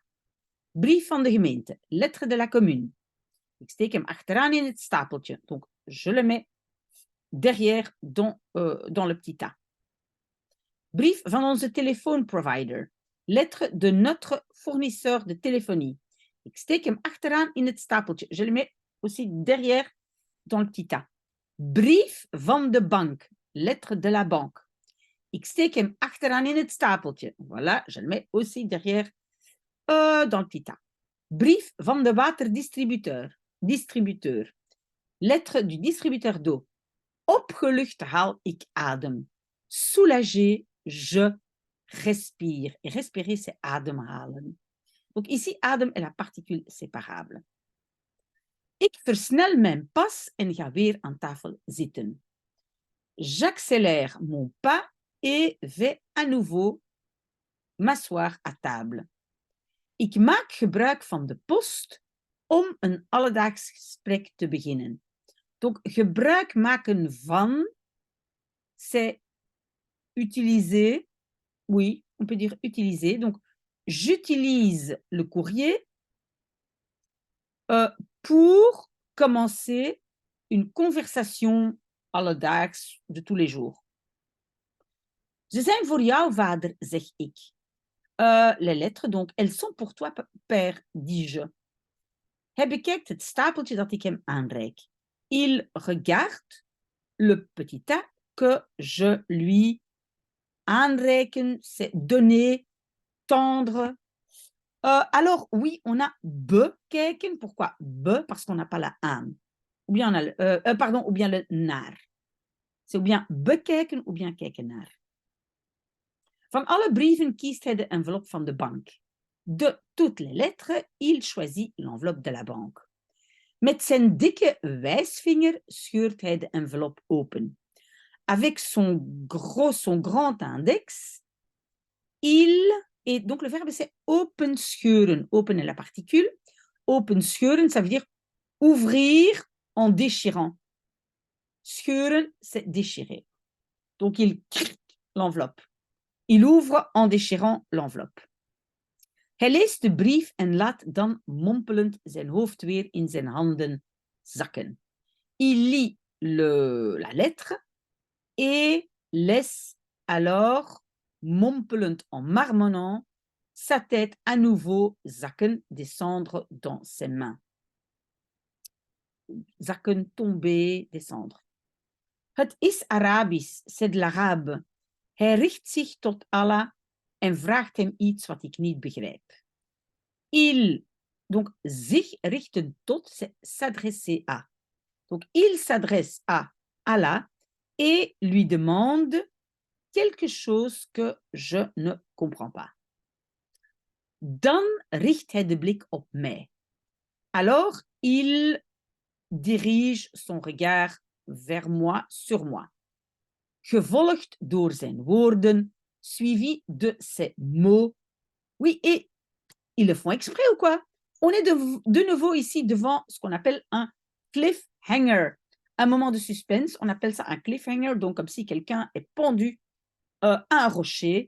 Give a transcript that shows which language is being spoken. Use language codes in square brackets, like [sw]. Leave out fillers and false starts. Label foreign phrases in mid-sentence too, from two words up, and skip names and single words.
[nl] Brief van de gemeente. [fr] Lettre de la commune. [nl] Ik steek hem achteraan in het stapeltje. [fr] Donc, je le mets derrière dans le petit tas. [nl] Brief van onze telefoonprovider. [fr] Lettre de notre fournisseur de téléphonie. [nl] Ik steek hem achteraan in het stapeltje. [fr] Je le mets aussi derrière dans le petit tas. [nl] Brief van de bank. [fr] Lettre de la banque. [nl] Ik steek hem achteraan in het stapeltje. [fr] Voilà, je le mets aussi derrière dans le petit tas. [nl] Brief van de waterdistributeur. [fr] Lettre du distributeur d'eau. [nl] Opgelucht haal ik adem. [fr] Soulagé, je respire. Et respirer, c'est ademhalen. Donc ici, adem est la particule séparable. [nl] Ik versnel mijn pas en ga weer aan tafel zitten. [fr] J'accélère mon pas et vais à nouveau m'asseoir à table. [nl] Ik maak gebruik van de post om een alledaags gesprek te beginnen. Donc, gebruik maken van, [fr] c'est utiliser. Oui, on peut dire utiliser. Donc, j'utilise le courrier pour commencer une conversation alledaags de tous les jours. [nl] Ze zijn voor jou, vader, zeg ik. [fr] Les lettres, donc, elles sont pour toi, père, dis-je. [nl] Hij bekijkt het stapeltje dat ik hem aanreik. [fr] Il regarde le petit tas que je lui aanreiken, c'est donner, tendre. Alors, oui, on a bekijken. Pourquoi be? Parce qu'on n'a pas la aan. Ou bien, on a ou bien le naar. C'est ou bien bekijken ou bien [nl] kijken naar. Van alle brieven kiest hij de envelop van de bank. [fr] De toutes les lettres, il choisit l'enveloppe de la banque. [nl] Met zijn dikke wijsvinger scheurt hij de envelop open. [fr] Avec son grand index, et donc le verbe c'est [nl] open scheuren. [fr] Open est la particule. [nl] Open scheuren, [fr] ça veut dire ouvrir en déchirant. Scheuren, c'est déchirer. Donc il crique l'enveloppe. Il ouvre en déchirant l'enveloppe. [nl] Hij leest de brief en laat dan mompelend zijn hoofd weer in zijn handen zakken. [fr] Il lit la lettre et laisse alors, mompelend en marmonnant, sa tête à nouveau zakken, descendre dans ses mains. Zakken, tomber, descendre. [nl] Het is Arabisch, [fr] c'est de l'arabe. [nl] Hij richt zich tot Allah en vraagt hem iets wat ik niet begrijp. [fr] Il, donc [nl] zich richten tot, [fr] c'est s'adresser à. Donc il s'adresse à Allah et lui demande quelque chose que je ne comprends pas. [nl] Dan richt hij de blik op mij. [fr] Alors il dirige son regard vers moi, sur moi. [nl] Gevolgd door zijn woorden, [fr] suivi de ses mots. Oui, et ils le font exprès ou quoi? On est de nouveau ici devant ce qu'on appelle un cliffhanger. Un moment de suspense, on appelle ça un cliffhanger, donc comme si quelqu'un est pendu à un rocher.